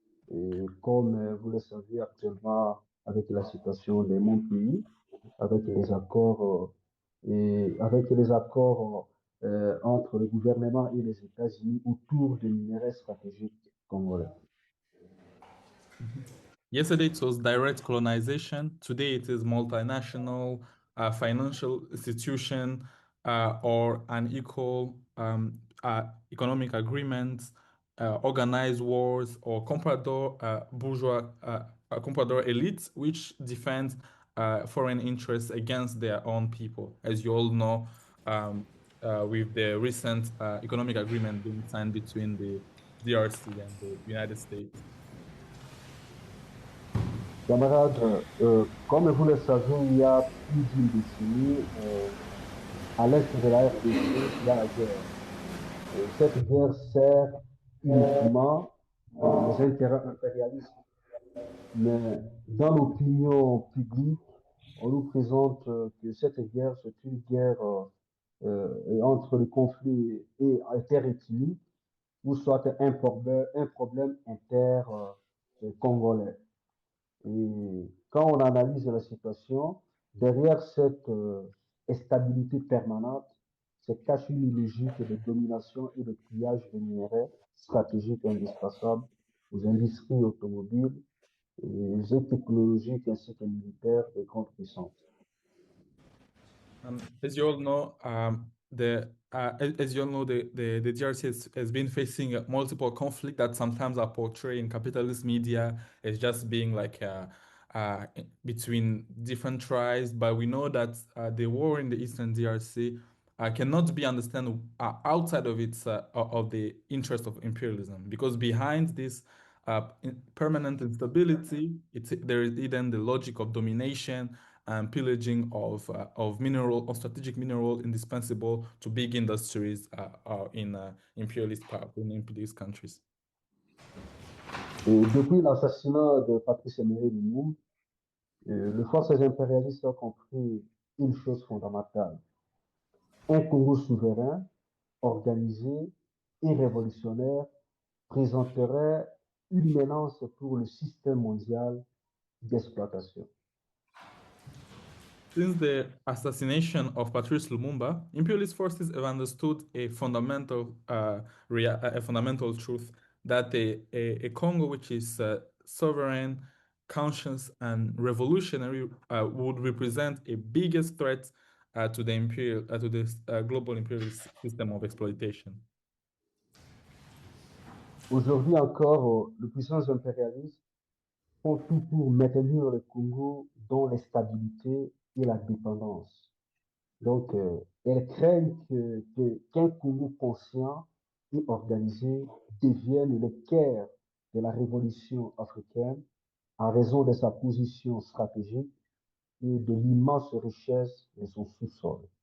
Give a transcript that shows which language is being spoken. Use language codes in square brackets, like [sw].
[fr] Et comme vous le savez actuellement, avec la situation de mon pays, avec les accords entre le gouvernement et les États-Unis autour des minerais stratégiques congolais. [en] Yesterday it was direct colonization. Today it is multinational financial institution or unequal economic agreements, organized wars, or comprador bourgeois comprador elites which defend foreign interests against their own people, as you all know, with the recent economic agreement being signed between the DRC and the United States. [fr] Camarades, comme vous le savez, il y a plus d'une décennie, à l'est de la RDC, il y a la guerre. Et cette guerre sert uniquement les intérêts impérialistes. Mais dans l'opinion publique, on nous présente que cette guerre, c'est une guerre entre le conflit et interethnique, ou soit un problème inter-congolais. Et quand on analyse la situation, derrière cette instabilité permanente, se cache une logique de domination et de pillage des minerais stratégiques indispensables aux industries automobiles et technologiques ainsi que militaires des grandes puissances. [en] As you all know, the DRC has been facing multiple conflicts that sometimes are portrayed in capitalist media as just being like between different tribes. But we know that the war in the Eastern DRC cannot be understood outside of its of the interest of imperialism, because behind this permanent instability, there is hidden the logic of domination and pillaging of mineral or strategic mineral indispensable to big industries in imperialist countries. [fr] Et depuis l'assassinat de Patrice Emery Lumumba, les forces impérialistes ont compris une chose fondamentale. Un Congo souverain, organisé et révolutionnaire présenterait une menace pour le système mondial d'exploitation. [en] Since the assassination of Patrice Lumumba, imperialist forces have understood a fundamental truth that a Congo which is sovereign, conscious, and revolutionary would represent a biggest threat to the global imperialist system of exploitation. [fr] Aujourd'hui encore, les puissances impérialistes font tout pour maintenir le Congo dans l'instabilité et la dépendance. Donc, elles craignent qu'un Congo conscient et organisé devienne le cœur de la révolution africaine en raison de sa position stratégique et de l'immense richesse de son sous-sol.